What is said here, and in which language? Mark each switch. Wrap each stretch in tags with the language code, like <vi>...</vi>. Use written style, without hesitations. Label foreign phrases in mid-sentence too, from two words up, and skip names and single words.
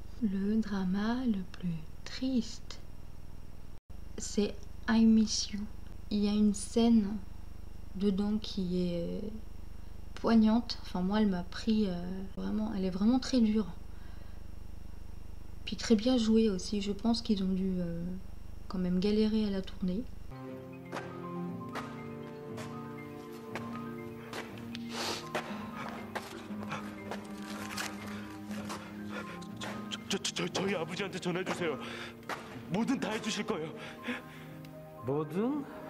<fr>Le drama le plus triste, c'est I Miss You. Il y a une scène dedans qui est poignante. Enfin, moi, elle m'a pris vraiment. Elle est vraiment très dure. Puis très bien jouée aussi. Je pense qu'ils ont dû quand même galérer à la tournée.</fr> <ko>저희 아버지한테 전해 주세요. 뭐든 다 해주실 거예요. 뭐든?</ko>